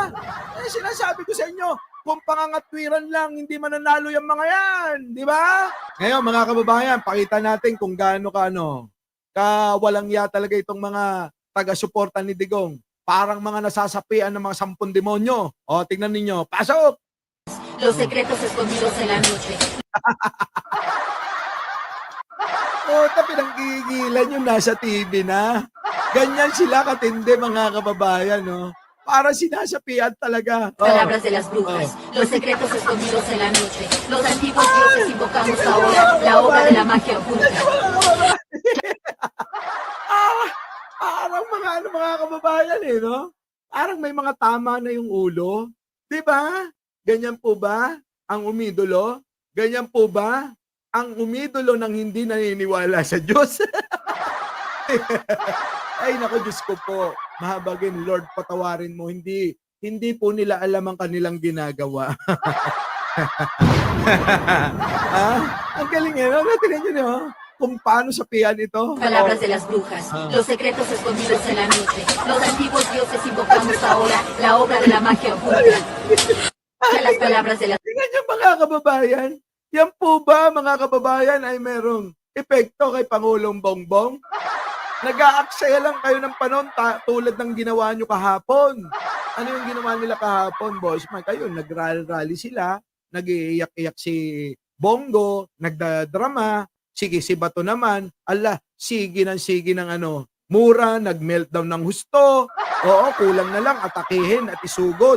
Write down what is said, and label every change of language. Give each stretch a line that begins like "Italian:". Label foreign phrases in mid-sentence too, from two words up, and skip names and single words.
Filipino: Sinasabi ko sa inyo, kung pangangatwiran lang, hindi mananalo yung mga yan. Di ba? Ngayon, mga kababayan, pakita natin kung gaano kawalang ya talaga itong mga taga-suporta ni Digong. Parang mga nasasapian ng mga 10 demonyo. Tingnan ninyo. Pasok!
Spanish: Los secretos escondidos en la noche.
Filipino: Pinanggigilan yung nasa TV na. Ganyan sila katindi, mga kababayan, no? Para sinasapian talaga.
Spanish: Palabras de las brujas. Los secretos escondidos en la noche. Los antiguos dioses invocamos ahora la obra de la magia oculta.
Filipino: Parang mga kababayan no? Parang may mga tama na yung ulo. Di ba? Ganyan po ba ang umidolo? Ganyan po ba ang umidolo ng hindi naniniwala sa Diyos? Ay, naku, Diyos ko po. Mahabagin, Lord, patawarin mo. Hindi po nila alam ang kanilang ginagawa. Ang galing no? Tingnan nyo no? Kung paano sapian ito.
Spanish: Palabras de las brujas. Los secretos escondidos en la noche. Los antiguos dioses invocamos ahora la obra de la magia oculta. Las palabras de las...
Filipino: Tingnan nyo, mga kababayan. Yan po ba, mga kababayan, ay merong epekto kay Pangulong Bongbong? Nag-aaksaya lang kayo ng panahon tulad ng ginawa nyo kahapon. Ano yung ginawa nila kahapon, boss? Kayo, nag-rally sila, nag-iiyak-iyak si Bongo, nagdadrama, sige si Bato naman, sige ng mura, nag-meltdown ng husto, kulang na lang atakihin at isugod.